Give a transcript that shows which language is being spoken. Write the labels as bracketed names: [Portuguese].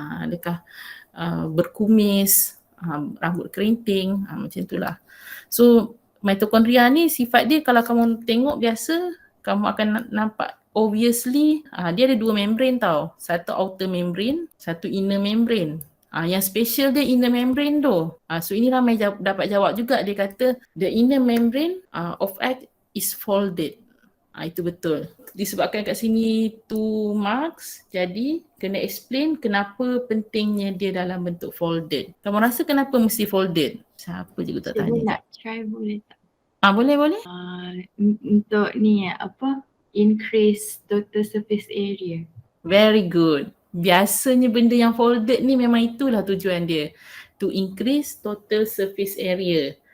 [Malay] Adakah berkumis, rambut kerimping, macam tu lah. So mitochondria ni sifat dia kalau kamu tengok biasa, kamu akan nampak obviously dia ada dua membrane tau. Satu outer membrane, satu inner membrane. Yang special dia inner membrane tu. So ini ramai dapat jawab juga. Dia kata [English] the inner membrane of egg is folded. [Malay] Itu betul. Disebabkan kat sini 2 marks, jadi kena explain kenapa pentingnya dia dalam bentuk folded. Kamu rasa kenapa mesti folded? Siapa juga tak tanya. Saya nak try boleh tak? Boleh. Untuk ni [English] increase total surface area. Very good. [Malay] Biasanya benda yang folded ni memang itulah tujuan dia. [English] To increase total surface area.